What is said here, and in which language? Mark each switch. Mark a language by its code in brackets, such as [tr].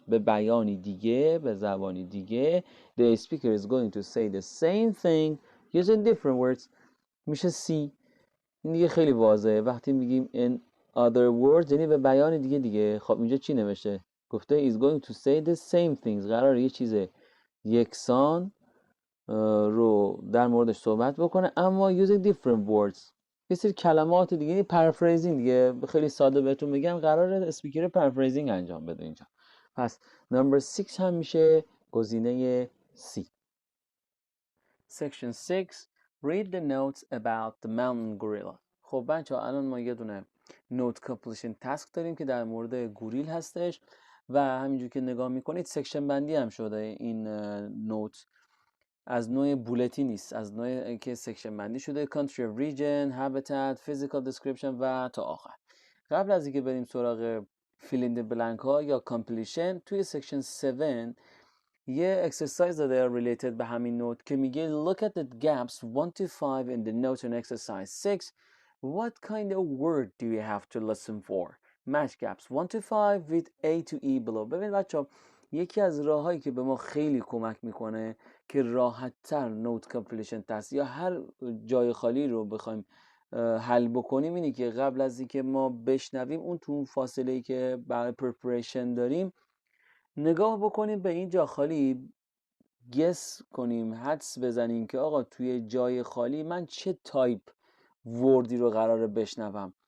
[fa] به بیانی دیگه، به زبانی دیگه. [en] The speaker is going to say the same thing using different words. [fa] میشه C. این دیگه خیلی واضحه. وقتی میگیم [en] in other words [fa] یعنی به بیان دیگه. خب اینجا چی نوشته؟ گفته [en] is going to say the same things. [fa] قراره یه چیز یکسان رو در موردش صحبت بکنه اما [en] using different words. [fa] یه سری کلمات دیگه، یعنی پرافریزینگ دیگه. خیلی ساده بهتون میگم قراره اسپیکر پرافریزینگ انجام بده اینجا. پس number 6 هم میشه گزینه C. [en] Section 6. Read the notes about the mountain gorilla. [fa] خب بچه ها الان ما یه دونه note completion task داریم که در مورد گوریل هستش و همینجور که نگاه میکنید سکشن بندی هم شده این نوت، از نوع بولتی نیست، از نوع که سکشن بندی شده. country of region, habitat, physical description و تا آخر. قبل از اینکه بریم سراغ fill in the blank ها یا completion، توی سکشن 7 یه اکسرسایز داده related به همین نوت که میگه [en] look at the gaps 1 to 5 in the note in exercise 6. What kind of word do you have to listen for? Match gaps 1 to 5 with A to E below. [fa] ببین بچه‌ها، یکی از راهایی که به ما خیلی کمک میکنه که راحت‌تر نوت کامپلیشن تست یا هر جای خالی رو بخوایم حل بکنیم اینه که قبل از اینکه ما بشنویم اون تو فاصله‌ای که برای پرپریشن داریم نگاه بکنیم به این جا خالی، گس کنیم، حدس بزنیم که آقا توی جای خالی من چه تایپ وردی رو قراره بشنوم.